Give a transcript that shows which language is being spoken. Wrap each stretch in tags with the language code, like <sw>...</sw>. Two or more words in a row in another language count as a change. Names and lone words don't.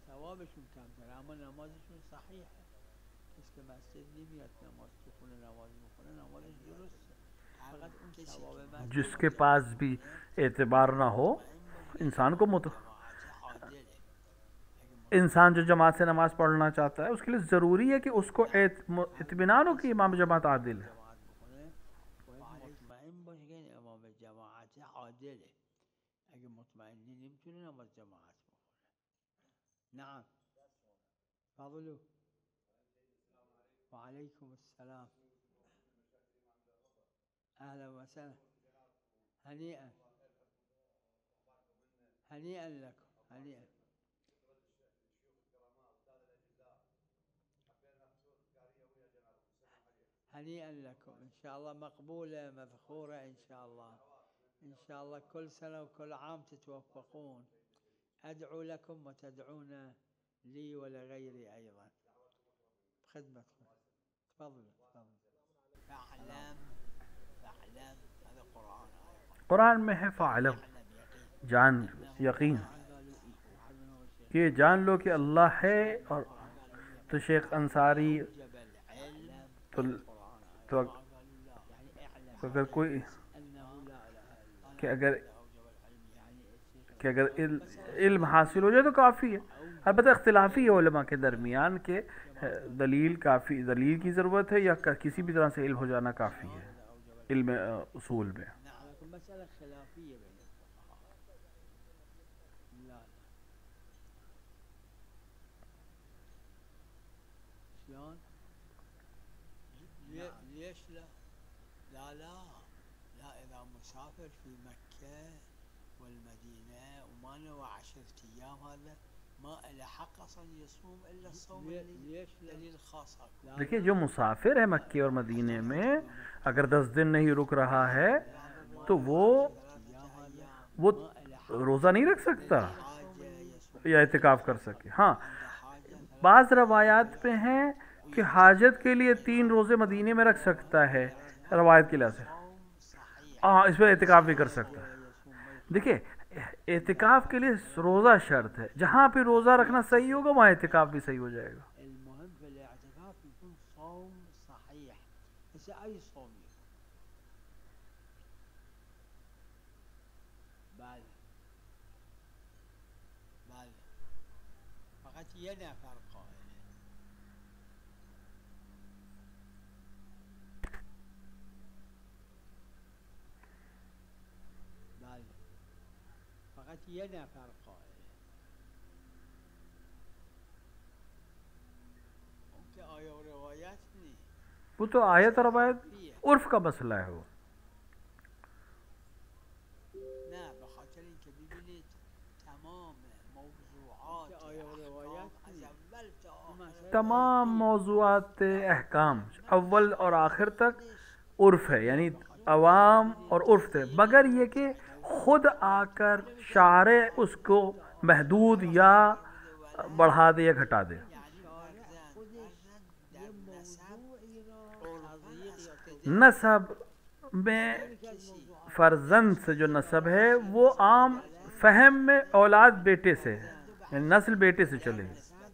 <ur>جس کے پاس بھی اعتبار نہ ہو، انسان کو انسان جو جماعت سے نماز پڑھنا چاہتا ہے اس کے لیے ضروری ہے کہ اس کو اطمینان ہو کہ امام جماعت عادل ہے.</ur> <fa>اگه مطمئنی نمیتونه نماز جماعت بخونه.</fa> <ar>نعم فضلو وعليكم السلام اهلا وسهلا هنيئا هنيئا لكم هنيئا. هنيئا لكم إن شاء الله، مقبولة مذخورة إن شاء الله. إن شاء الله كل سنة وكل عام تتوفقون. أدعو لكم وتدعون لي ولغيري أيضا بخدمتكم. تفضل تفضل. فاعلم فاعلم، هذا قرآن.</ar> <ur>قرآن میں ہے فاعلم، جان، یقین، یہ جان لو کہ اللہ ہے. اور تو شیخ انصاری تو اگر کوئی کہ اگر علم حاصل ہو جائے تو کافی ہے. البتہ اختلافی ہے علماء کے درمیان کہ دلیل کافی، دلیل کی ضرورت ہے یا کسی بھی طرح سے علم ہو جانا کافی ہے علم اصول میں.</ur> <ar>مسألة خلافية بين الفقهاء. لا شلون؟ ليش لا؟ لا إذا مسافر في مكة والمدينة وما نوى 10 أيام، هذا ما له حق اصلا يصوم الا الصوم اللي دلیل خاص.</ar> <ur>دیکھیے جو مسافر ہے مکے اور مدینے میں اگر 10 دن نہیں رک رہا ہے تو وہ روزہ نہیں رکھ سکتا یا اعتکاف کر سکے. ہاں بعض روایات میں ہیں کہ حاجت کے لیے 3 روزے مدینے میں رکھ سکتا ہے روایت کے لحاظ سے. ہاں اس پہ اعتکاف بھی کر سکتا ہے. دیکھیے اعتکاف کے لیے روزہ شرط ہے، جہاں پہ روزہ رکھنا صحیح ہوگا وہاں اعتکاف بھی صحیح ہو جائے گا.</ur> <ar>المهم في الاعتكاف يكون صوم صحيح، بس اي صوم يكون.</ar> <fa>بله فقط یه نفر قائله. بله فقط یه نفر قائله. اون که آیه و روایت نیست،</fa> <ur>وہ تو آیت اور روایت عرف کا مسئلہ ہے. وہ</ur> <fa>نه به خاطر اینکه ببینید تمام موضوعات آیه و روایت از اول تا آخر،</fa> <ur>تمام موضوعات احکام اول اور آخر تک عرف ہے، یعنی عوام اور عرف تھے، مگر یہ کہ خود آ کر شارع اس کو محدود یا بڑھا دے یا گھٹا دے. نسب میں فرزند سے جو نسب ہے وہ عام فہم میں اولاد بیٹے سے ہے، یعنی نسل بیٹے سے چلے گی،</ur>